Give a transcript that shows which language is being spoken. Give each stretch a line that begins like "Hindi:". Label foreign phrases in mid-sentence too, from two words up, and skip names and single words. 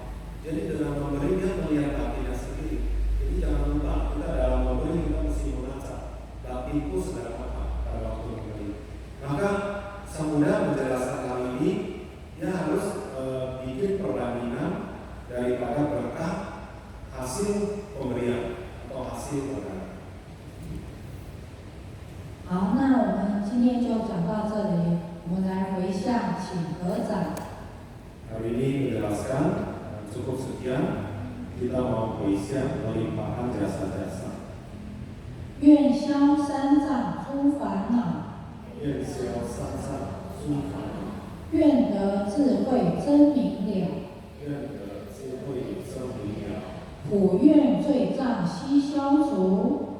Indonesian: Jadi dengan memberi dia melihat batinnya sendiri. Jadi jangan lupa kita dalam memberi kita mesti mengaca batinku sedang apa pada waktu memberi. Maka Sang Buddha menjelaskan hal ini, dia harus bikin perbandingan daripada berkah hasil pemberian atau hasil berdana.
Chinese: 好，那我们今天就讲到这里，我们来回向，请合掌。
Indonesian: Hari ini menjelaskan cukup sekian, kita mau berisian melimpahkan jasa-jasa.
Chinese: 愿消三障诸烦恼，愿消三障诸烦恼，愿得智慧真明了，愿得智慧真明了，普愿罪障悉消除，